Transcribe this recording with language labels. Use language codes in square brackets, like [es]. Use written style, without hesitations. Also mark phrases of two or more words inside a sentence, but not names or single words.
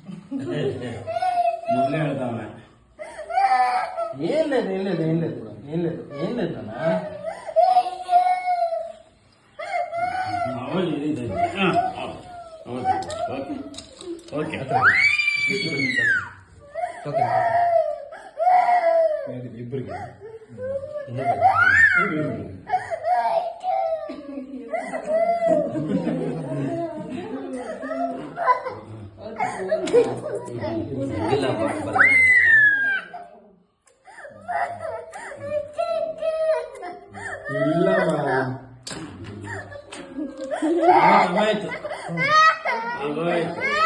[kn] ಮೊದಲೇ ಹೇಳ್ತಾವ [te] ಏನ್ లేదు ఏం లేదు ఏం లేదు ఏం లేదు ఏం లేదు అన్న ఓకే ఓకే ఇద్దరికి [kn] ಇಲ್ಲ ಬರಲ್ಲ ಆಗೋಯ್ತು ಆಗೋಯ್ತು